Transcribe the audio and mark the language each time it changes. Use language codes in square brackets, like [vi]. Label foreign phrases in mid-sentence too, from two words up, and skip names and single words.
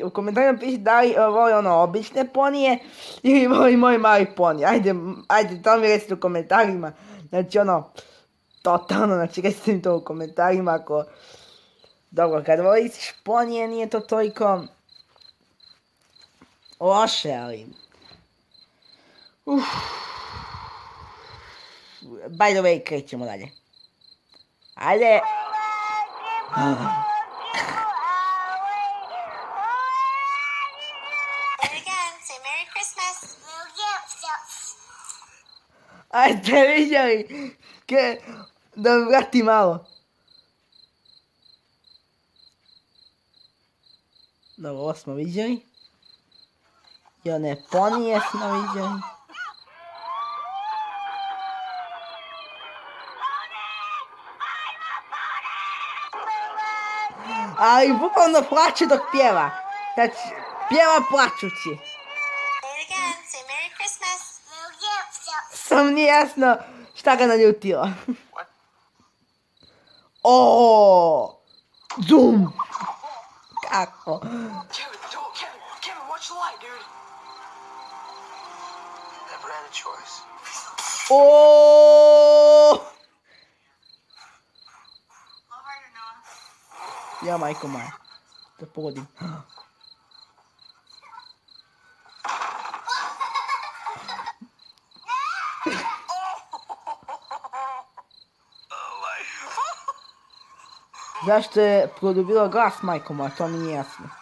[bs] U komentarima pišite da li voli obične ponije ili voli moj mali ponije. Ajde, to mi recite u komentarima. Znači, totalno, znači, recite mi to u komentarima ako... Dobro, kad voliš ponije nije to toliko... loše, ali... [en] By the way, [bs] krećemo dalje. Ajde. [en] And again, say Merry Christmas. [bs] Ajde, vidjeli. Da mi vrati malo. Dobro, ovo smo vidjeli. I one ponije smo vidjeli. Ali bukvalno plače dok pjeva. Znači, pjeva plačući. [en] Say it again, say Merry Christmas. [bs] Sam nije jasno šta ga naljutilo. O, zoom. Kako? [en] Kevin, watch the light, dude. Never had a choice. [bs] O. Ja, majko moja. Da pogodim. Zašto je produbilo glas, majko moja, to mi nije jasno.